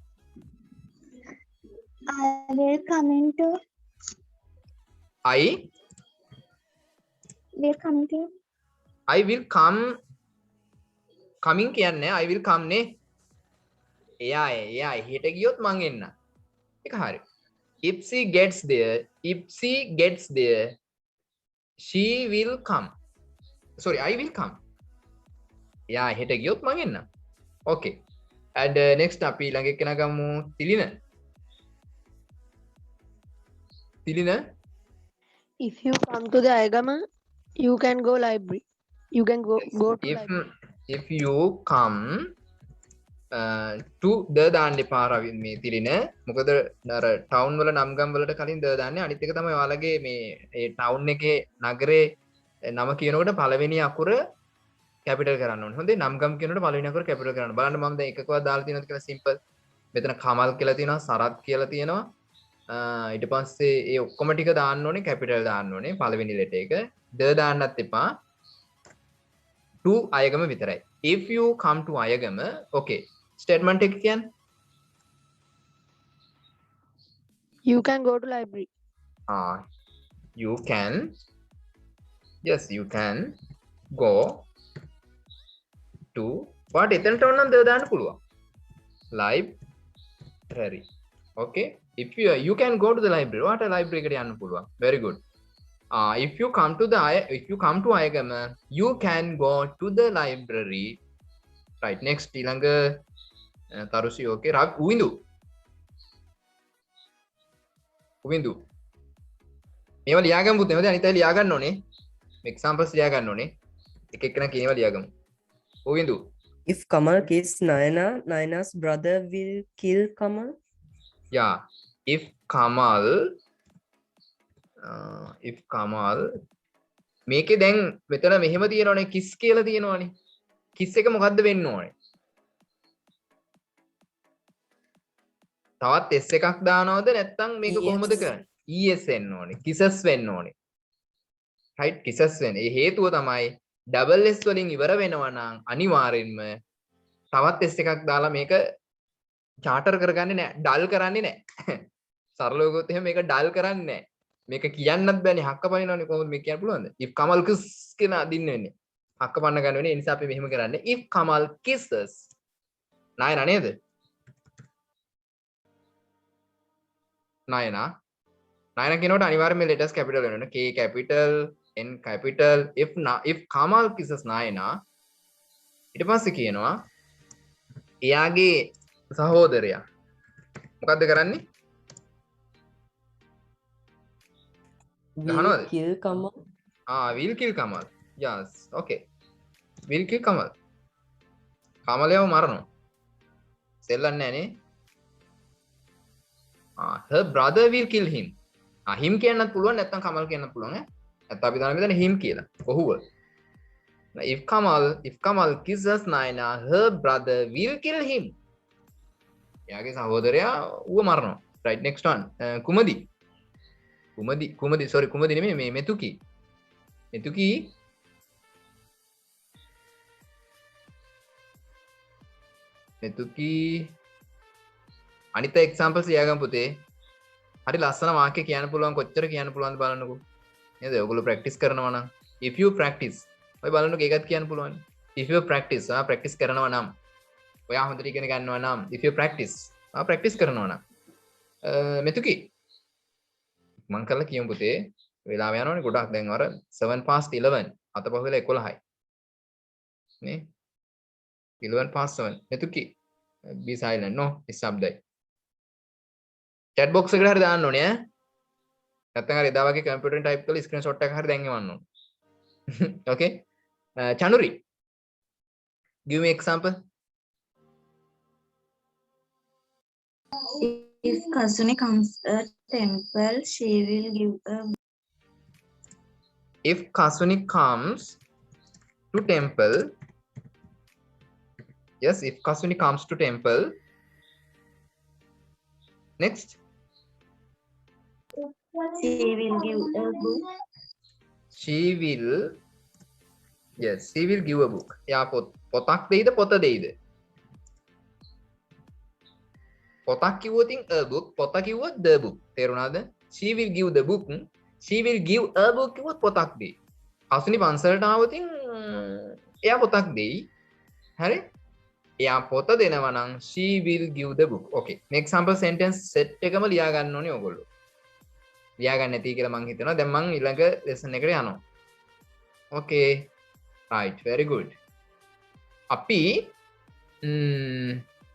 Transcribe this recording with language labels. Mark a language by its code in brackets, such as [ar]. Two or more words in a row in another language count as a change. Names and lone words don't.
[en] I will come into. I Will come to. will come. Coming කියන්නේ I will come නේ. [si] එයා හෙට ගියොත් මං එන්න. ඒක හරි. [en] If she gets there, she will come. Sorry, I will come. [si] එයා හෙට ගියොත් මං එන්න. [en] Okay. And next [si] අපි ළඟ එක්කෙනා ගමු තිලින. [en] If you come to the Ayagama, you can go library. You can go to library. If you come to the [si] දාන්න එපා රවි මේ තිලින. මොකද අර ටවුන් වල නම් ගම් වලට කලින් ද දාන්නේ. අනිත් එක තමයි ඔයාලගේ මේ ඒ ටවුන් එකේ නගරේ නම කියනකොට පළවෙනි අකුර කැපිටල් කරන්න ඕනේ. හොඳේ නම් ගම් කියනකොට පළවෙනි අකුර කැපිටල් කරන්න. බලන්න මම දැන් එකකවත් දාලා තියෙනවද කියලා සිම්පල්. මෙතන කමල් කියලා තියෙනවා, සරත් කියලා තියෙනවා. ඊට පස්සේ ඒ ඔක්කොම ටික දාන්න ඕනේ කැපිටල් දාන්න ඕනේ පළවෙනි ලෙටර් එක. ද දාන්නත් එපා. to අයගම විතරයි. [en] If you come to අයගම, okay. Statement [si] එක කියන්නේ [en] You can go to library. you can, yes, you can go to what [si] එතනට ඕන නම් ද දාන්න පුළුවන්. [en] library. Okay. If you can go to the library. what library [si] එකට යන්න පුළුවන්. [en] very good. If you come to Ayagama, you can go to the library. Right. Next ඊළඟ තරුසි. okay. [si] උවින්දු මේවා ලියා ගමු පුතේ. හොඳයි අනිත් අය ලියා ගන්න ඕනේ. examples ලියා ගන්න ඕනේ. එක එකන කියනවා ලියා ගමු. උවින්දු [en] If Kamal kills Nayana, Nayana's brother will kill Kamal. yeah. if Kamal [si] මේකේ දැන් මෙතන මෙහෙම තියෙනවනේ කිස් කියලා තියෙනවනේ. කිස් එක මොකද්ද වෙන්න ඕනේ? තවත් s එකක් දානවද නැත්නම් මේක කොහොමද කරන්නේ? es වෙන්න ඕනේ. kisses වෙන්න ඕනේ. right, kisses වෙන්න. ඒ හේතුව තමයි double s වලින් ඉවර වෙනවා නම් අනිවාර්යෙන්ම තවත් s එකක් දාලා මේක charter කරගන්නේ නැහැ. dull කරන්නේ නැහැ. සරලව ගොත් එහෙම මේක dull කරන්නේ නැහැ. මේක කියන්නත් බෑනේ. හක්ක පනිනවනේ කොහොමද මේක කියන්න පුළුවන්ද? [en] if Kamal kiss [si] කියන අදින්න වෙන්නේ. හක්ක පන්න ගන්න වෙන්නේ. ඒ නිසා අපි මෙහෙම කරන්නේ. [en] if Kamal kisses Nayana නේද? [si] Nayana කියනකොට අනිවාර්යයෙන්ම මේ [en] letters capital [si] වෙනවා. [en] K capital, N capital. if Kamal kisses Nayana [si] ඊට පස්සේ කියනවා එයාගේ සහෝදරයා මොකද්ද කරන්නේ? [en] Will kill Kamal. will kill Kamal. yes, okay. will kill Kamal. [si] කමලයව මරනවා. සෙල්ලන්නේ නැහැ නේ. [en] her brother will kill him. [si] him කියන්නත් පුළුවන් නැත්නම් Kamal කියන්නත් පුළුවන් ඈ. නැත්නම් අපි දාන මෙතන him කියලා. ඔහුව. [en] if Kamal kisses Nayana, her brother will kill him. [si] එයාගේ සහෝදරයා ඌව මරනවා. [en] right, next one. [si] කුමදි sorry කුමදි නෙමෙයි මේ මෙතුකි අනිත් examples ලියාගමු පුතේ. හරි ලස්සන වාක්‍ය කියන්න පුළුවන් කොච්චර කියන්න පුළුවන්ද බලන්නකෝ. නේද? ඔයගොල්ලෝ practice කරනවා නම් [en] if you practice [si] ඔය බලන්නකෝ ඒකත් කියන්න පුළුවන්. [en] if you practice practice [si] කරනවා නම් ඔයා හොඳට ඉගෙන ගන්නවා නම් [en] if you practice practice [si] කරනවා නම් මෙතුකි මං කරලා කියමු පුතේ. වෙලාව යනවනේ ගොඩක්. දැන් අර 7 past 11 අතපහු වෙලා 11යි නේ. [en] 11 past 7 මෙතුකි be silent no නිශ්ශබ්දයි. chat box [si] එකට හරි දාන්න ඕනේ ඈ. නැත්නම් හරි එදා වගේ කම්පියුටරෙන් ටයිප් කරලා ස්ක්‍රීන්ෂොට් එක හරි දැන් එවන්න ඕනේ. [en] okay. Chanuri, give me example. If Kasuni comes a temple, she will give a. If Kasuni comes to temple. Yes, if Kaswini comes to temple. Next. She will give a book. She will. Yes, she will give a book. [si] යා පොතක් දෙයිද පොත දෙයිද? පොතක් කිව්වොත් [en] a book, [si] පොත කිව්වොත් [en] the book. [si] තේරුණාද? [en] She will give the book. She will give a book [si] කිව්වොත් පොතක් දෙයි. Kaswini පන්සලට ආවොත් එයා පොතක් දෙයි. හරි? එයා පොත දෙනවා නම් [en] she will give the book. Okay. [si] මේ [en] example sentence set [si] එකම ලියා ගන්න ඕනේ ඔයගොල්ලෝ. ලියා ගන්න නැති කියලා මං හිතනවා. දැන් මං ඊළඟ lesson එකට යනවා. [en] Okay. Right, very good. [si] අපි